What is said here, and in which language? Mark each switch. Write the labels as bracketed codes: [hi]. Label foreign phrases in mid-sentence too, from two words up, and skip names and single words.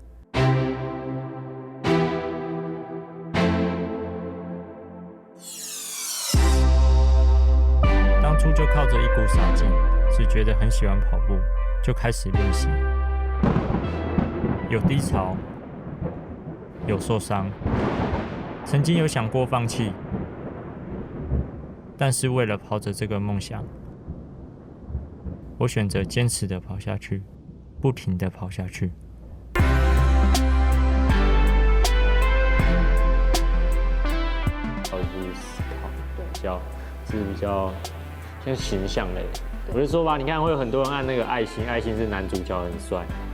[zh] 當初就靠着一股傻勁，只覺得很喜歡跑步，就開始練習。有低潮，有受傷，曾經有想過放棄，但是為了跑着這個夢想，我選擇堅持地跑下去，不停地跑下去。比較像形象類。我就说吧，你看会有很多人按那个爱心，爱心是男主角很帅。